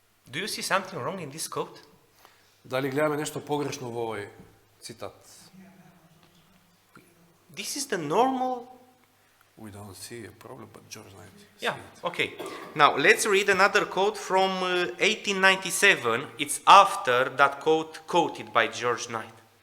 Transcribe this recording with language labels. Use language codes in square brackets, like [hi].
[en] Do you see something wrong in this quote? [mk] Дали гледаме нешто погрешно во овој цитат? [en] This is the normal. We don't see a problem, but George Knight. Yeah, okay. Now let's read another quote from 1897. It's after that quote quoted by George Knight.